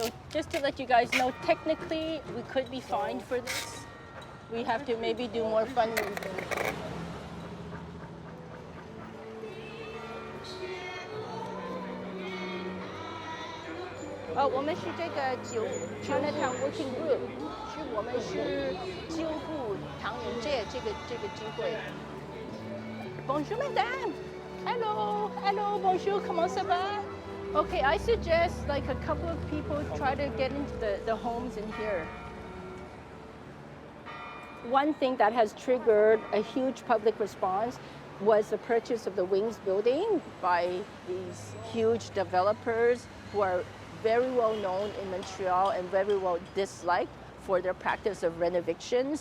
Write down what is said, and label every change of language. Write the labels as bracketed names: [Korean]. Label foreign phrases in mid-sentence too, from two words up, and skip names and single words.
[English] Just to let you guys know, technically, we could be fined for this. We have to maybe do more fundraising. [Chinese] 我们是这个Chinatown Working Group，我们是救护唐人街这个机会。 [French] Bonjour, madame. [English] Hello, hello, [French] bonjour. Comment ça va? [English] Okay, I suggest like a couple of people try to get into the homes in here. One thing that has triggered a huge public response was the purchase of the Wings building by these huge developers who are very well known in Montreal and very well disliked for their practice of renovictions.